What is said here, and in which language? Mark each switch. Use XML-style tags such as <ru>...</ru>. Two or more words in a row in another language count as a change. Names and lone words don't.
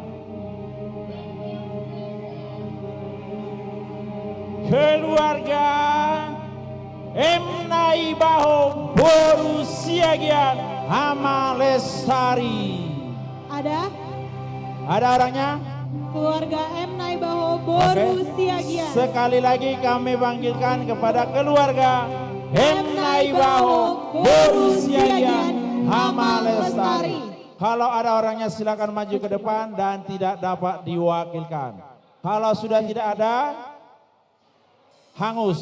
<id>Keluarga Emnai Baho Boru Siagian ama Lestari. Ada? Ada orangnya? Keluarga Emnai Baho Boru Siagian. Sekali lagi kami panggilkan kepada keluarga Emnai Baho Boru Siagian ama Lestari. Kalau ada orangnya silakan maju ke depan dan tidak dapat diwakilkan. Kalau sudah tidak ada, hangus.</id>